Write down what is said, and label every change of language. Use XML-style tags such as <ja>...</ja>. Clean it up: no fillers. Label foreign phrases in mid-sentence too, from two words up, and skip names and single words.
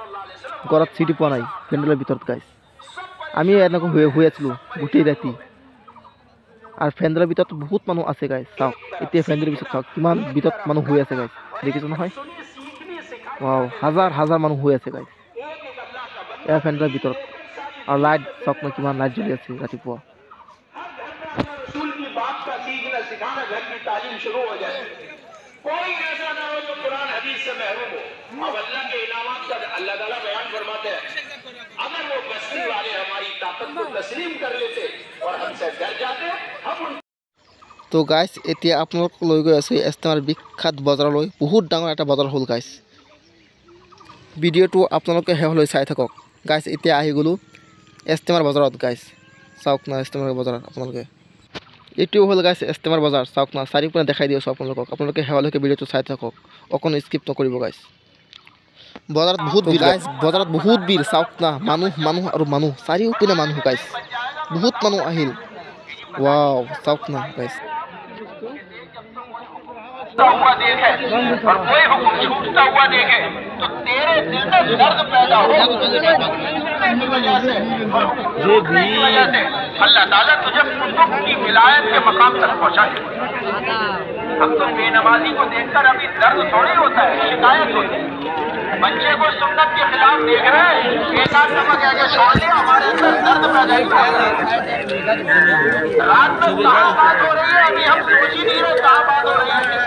<as>ঘৰত চিটি পোৱা নাই ফেন্ডেলৰ ভিতৰত গাইস আমি এনেকৈ হৈ আছিলো গোটেই ৰাতি আৰু ফেন্ডেলৰ ভিতৰত বহুত মানুহ আছে গাইস চাওক এতিয়া ফেন্ডেলৰ ভিতৰত চাওক কিমান ভিতৰত মানুহ হৈ আছে গাইস দেখিছ নহয় ওয়াও হাজাৰ হাজাৰ মানুহ হৈ আছে গাইস এই ফেন্ডেলৰ ভিতৰত আৰু লাইট চাওক কিমান লাইট জ্বলি আছে ৰাতিপুৱা</as> <hi>सिखाना घर की तालीम शुरू हो जाए कोई ऐसा ना हो जो कुरान हदीस से महरूम हो अब अल्लाह के इनामात का अल्लाह ताला बयान फरमाते हैं अगर वो बस्ती वाले हमारी ताकत को तस्लीम कर लेते और हमसे डर जाते हम</hi> <as>तो गाइस এতিয়া আপোনালোক লৈ গৈ আছে এষ্টেমাৰ বিখ্যাত বজাৰলৈ বহুত ডাঙৰ এটা বজাৰ হ'ল গাইস ভিডিওটো আপোনালোকে হেলৈ চাই থাকক গাইস এতিয়া আহি গলো এষ্টেমাৰ বজাৰত গাইস চাওক না এষ্টেমাৰ বজাৰত আপোনালোকে এটিও হল গাইস এষ্টেমাৰ বজাৰ চাওক না চাৰিওপিনে দেখাই দিছো আপোনালোকে হেৱালৈকে ভিডিওটো চাই থাকক অকণ স্কিপ নকৰিব গাইস বজাৰত বহুত ভিৰ গাইস বজাৰত বহুত ভিৰ চাওক না মানুহ আৰু মানুহ চাৰিওপিনে মানুহ গাইস বহুত মানুহ আহিল ওয়াও চাওক না গাইস</as> <hi>हुआ देखे और कोई हुक्म छूटता हुआ देखे तो तेरे दिल में दर्द पैदा हो की वजह से अल्लाह ताला तुझे कुतुब की विलायत के मकाम तक पहुंचाए हम तो बेनमाजी को देखकर अभी दर्द थोड़ी होता है शिकायत होती है बच्चे को सुन्नत के खिलाफ देख रहे हैं एक आध नमक आगे छोड़ लिया हमारे अंदर दर्द पैदा हुआ रात में कहाँ बात हो रही है अभी हम सोच ही नहीं रहे कहाँ बात हो रही है</hi>